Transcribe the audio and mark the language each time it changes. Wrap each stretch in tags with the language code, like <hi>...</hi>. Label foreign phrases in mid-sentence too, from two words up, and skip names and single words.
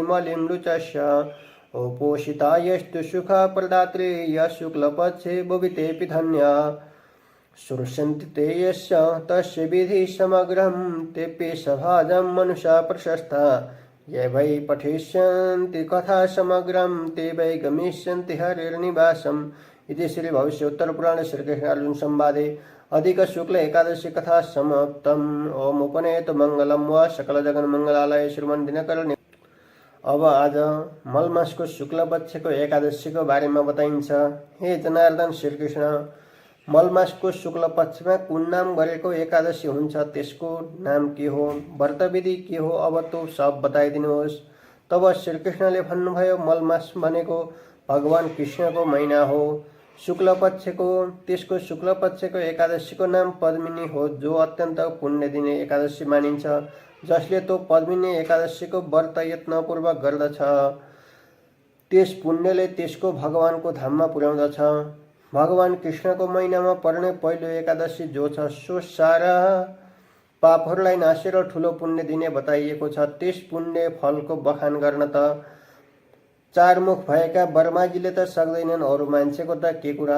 <sa>मलिम्लुचस्य उपोषिता यस्तु सुखप्रदात्री यः शुक्लपक्षे भुवितेऽपि धन्या श्रुष्यन्ति ते यस्य तस्य विधिः समग्रं तेऽपि सभाजं मनुष्या प्रशस्ता ये वै पठिष्यन्ति कथा समग्रं ते वै गमिष्यन्ति हरिर्निवासम् इति श्री भविष्योत्तरपुराणे श्रीकृष्णार्जुन संवादे अधिक शुक्ल एकादशी कथा समाप्तम्। ओम उपनेतु मंगलम व सकल जगन मंगलालय श्रीमन दिनकर।</sa> <ne>अब आज मल मास को शुक्ल पक्ष को एकादशी को बारे में बताइन्छ। हे जनार्दन श्रीकृष्ण, मल मास को शुक्ल पक्ष में कुन नाम गरेको एकादशी हुन्छ, त्यसको नाम के हो, व्रत विधि के हो, अब तो सब बताइदिनुहोस्। तब श्रीकृष्णले भन्नुभयो मल मास भनेको भगवान कृष्ण को महीना हो। शुक्ल पक्ष को त्यसको शुक्ल पक्ष को एकादशी को नाम पद्मिनी हो, जो अत्यंत पुण्य दिने एकादशी मानिन्छ, जसले तो पद्मिनी एकादशी को व्रत यत्नपूर्वक गर्दछ। त्यस पुण्यले त्यसको भगवानको धाममा पुर्याउँदछ। भगवान कृष्णको महिनामा पर्ने पहिलो एकादशी जो छ, सो सारा पापहरूलाई नासेर ठुलो पुण्य दिने बताइएको छ। त्यस पुण्य फलको बखान गर्न त चार मुख भएका ब्रह्माजीले त सक्दैनन्, अरू मान्छेको त के कुरा।</ne>